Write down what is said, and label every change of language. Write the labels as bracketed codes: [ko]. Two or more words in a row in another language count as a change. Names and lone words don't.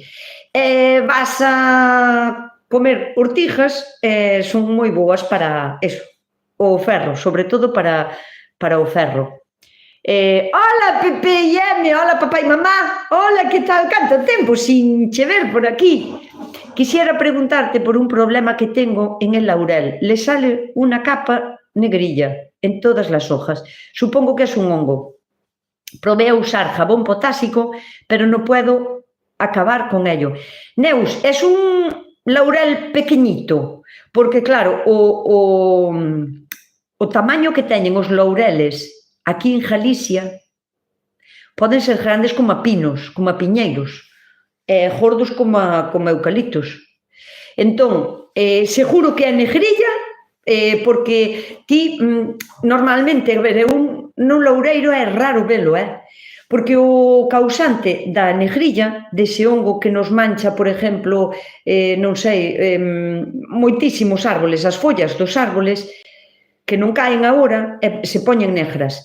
[gl] Vas a comer ortigas, son moi boas para eso, o ferro, sobre todo para o ferro. Hola, Pepe e Eme, hola, papá e mamá, hola, que tal, canto tempo sin che ver por aquí. [es] Quisiera preguntarte por un problema que tengo en el laurel. Le sale una capa negrilla en todas las hojas. Supongo que es un hongo. Probé a usar jabón potásico, pero no puedo acabar con ello. [gl] Neus, [es] es un laurel pequeñito, [gl] porque claro, o tamaño que teñen os laureles aquí en Galicia poden ser grandes como a pinos, como a piñeiros, gordos como eucaliptos. Entón, seguro que é negrilla, porque ti normalmente, a ver, nun loureiro é raro velo, porque o causante da negrilla, dese hongo que nos mancha, por exemplo, non sei, moitísimos árboles, as follas dos árboles, que non caen agora e se poñen negras.